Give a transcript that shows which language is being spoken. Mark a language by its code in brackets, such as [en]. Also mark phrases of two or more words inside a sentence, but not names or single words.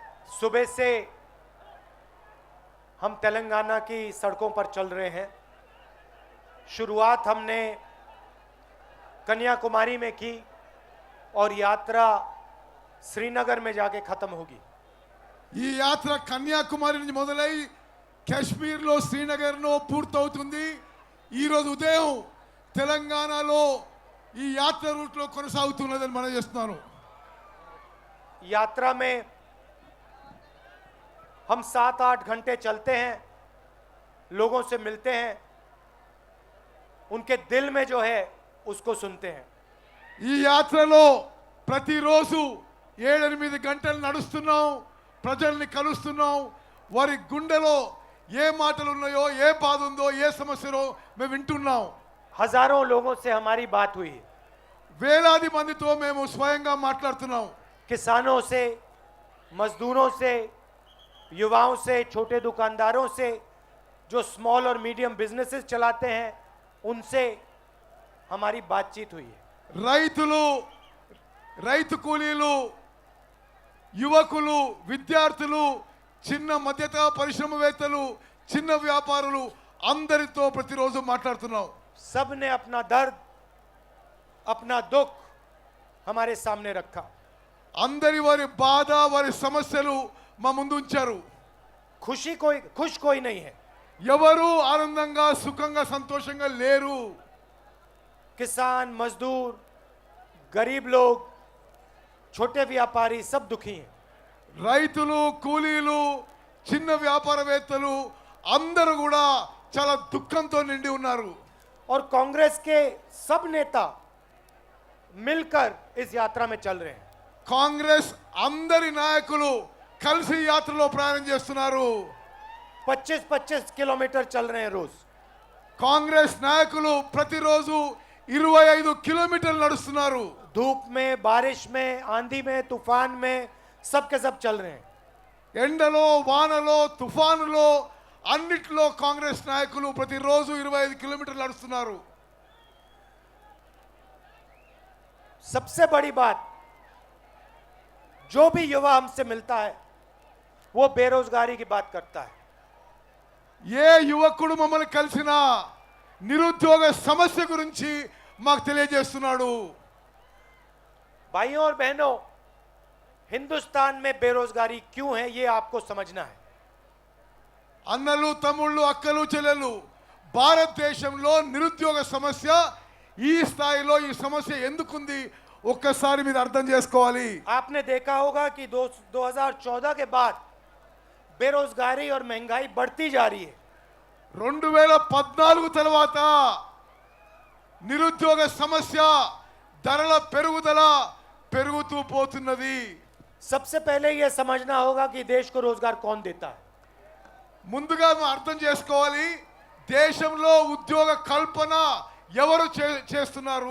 [hi] सुबह से हम तेलंगाना की सड़कों पर चल रहे हैं। शुरुआत हमने कन्याकुमारी में की और यात्रा श्रीनगर में जाके खत्म होगी। [te] ఈ యాత్ర కన్యాకుమారి నుంచి మొదలై కాశ్మీర్లో శ్రీనగర్లో పూర్తవుతుంది. ఈ రోజు ఉదయం తెలంగాణలో ఈ యాత్ర రూట్లో కొనసాగుతున్నదని మనం చేస్తున్నాను. [hi] यात्रा में हम 7-8 घंटे चलते हैं, लोगों से मिलते हैं, उनके दिल में जो है उसको सुनते हैं। [te] ఈ యాత్రలో ప్రతిరోజు 7-8 గంటలు నడుస్తున్నాం, ప్రజల్ని కలుస్తున్నాం. వారి గుండెలో ఏ మాటలు ఉన్నాయో, ఏ బాధ ఉందో, ఏ సమస్యలో మేము వింటున్నాం. [hi] हजारों लोगों से हमारी बात हुई, [te] వేలాది మందితో మేము స్వయంగా మాట్లాడుతున్నాం. [hi] किसानों से, मजदूरों से, युवाओं से, छोटे दुकानदारों से, जो [en] small and medium businesses [hi] चलाते हैं, उनसे हमारी बातचीत हुई है। [te] రైతులు, రైతు కూలీలు, యువకులు, విద్యార్థులు, చిన్న మధ్యతరహా పరిశ్రమవేత్తలు, చిన్న వ్యాపారులు అందరితో ప్రతిరోజు మాట్లాడుతున్నాం. [hi] सब ने अपना दर्द, अपना दुख हमारे सामने रखा। [te] అందరి వారి బాధ, వారి సమస్యలు మా ముందు ఉంచారు. [hi] खुश कोई नहीं है। [te] ఎవరు ఆనందంగా, సుఖంగా, సంతోషంగా లేరు. [hi] किसान, मजदूर, गरीब लोग, छोटे व्यापारी सब दुखी हैं। [te] రైతులు, కూలీలు, చిన్న వ్యాపారవేత్తలు అందరూ కూడా చాలా దుఃఖంతో నిండి ఉన్నారు. [hi] और कांग्रेस के सब नेता मिलकर इस यात्रा में चल रहे हैं। [te] కాంగ్రెస్ అందరి నాయకులు కలిసి యాత్రలో ప్రయాణం చేస్తున్నారు. [hi] 25-25 किलोमीटर चल रहे हैं रोज। [te] కాంగ్రెస్ నాయకులు ప్రతిరోజు 25 కిలోమీటర్లు నడుస్తున్నారు. [hi] धूप में, बारिश में, आंधी में, तूफान में, सब के सब चल रहे हैं। [te] ఎండలో, వానలో, తుఫానులో అన్నిట్లో కాంగ్రెస్ నాయకులు ప్రతిరోజు 25 కిలోమీటర్లు నడుస్తున్నారు. [hi] सबसे बड़ी बात, जो भी युवा हमसे मिलता है वो बेरोजगारी की बात करता है। [te] ఏ యువకుడు మమ్మల్ని కలిసినా నిరుద్యోగ సమస్య గురించి మాకు తెలియజేస్తున్నాడు. [hi] भाइयों और बहनों, हिंदुस्तान में बेरोजगारी क्यों है ये आपको समझना है। [te] అన్నలు, తమ్ముళ్ళు, అక్కలు, చెల్లెలు, భారతదేశంలో నిరుద్యోగ సమస్య ఈ స్థాయిలో, ఈ సమస్య ఎందుకుంది ఒక్కసారి మీరు అర్థం చేసుకోవాలి. [hi] आपने देखा होगा कि 2014 के बाद बेरोजगारी और महंगाई बढ़ती जा रही है। [te] 2014 తర్వాత నిరుద్యోగ సమస్య, ధరల పెరుగుదల పెరుగుతూ పోతున్నది. [hi] सबसे पहले यह समझना होगा कि देश को रोजगार कौन देता है। [te] ముందుగా మనం అర్థం చేసుకోవాలి, దేశంలో ఉద్యోగ కల్పన ఎవరు చేస్తున్నారు.